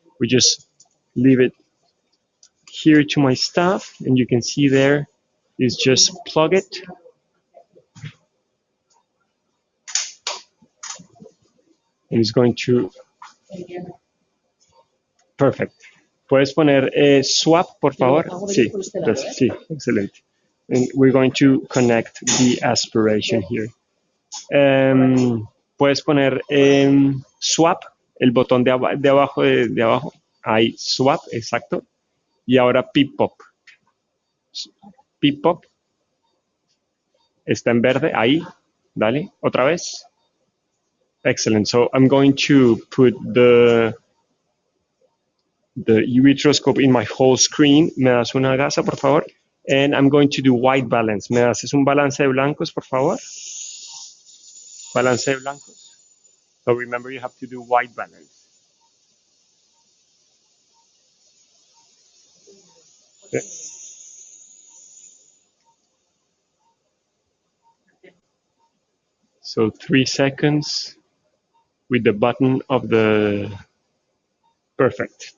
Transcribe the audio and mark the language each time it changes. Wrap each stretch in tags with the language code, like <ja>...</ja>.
<en>We just leave it here to my staff, and you can see there is just plug it. And it's going to, perfect.</en> <es>Puedes poner swap, por favor. Sí, sí, excelente.</es> <en>And we're going to connect the aspiration here.</en> <es>Puedes poner swap, el botón de abajo, de abajo. Ahí, swap, exacto. Y ahora pip pop. Pip pop. Está en verde, ahí. Dale, otra vez.</es> <en>Excellent. So I'm going to put the ureteroscope in my whole screen.</en> <es>Me das una gasa, por favor.</es> <en>And I'm going to do white balance.</en> <es>¿Me haces un balance de blancos, por favor? Balance de blancos.</es> <en>So remember, you have to do white balance. Okay. So 3 seconds with the button of the, perfect.</en>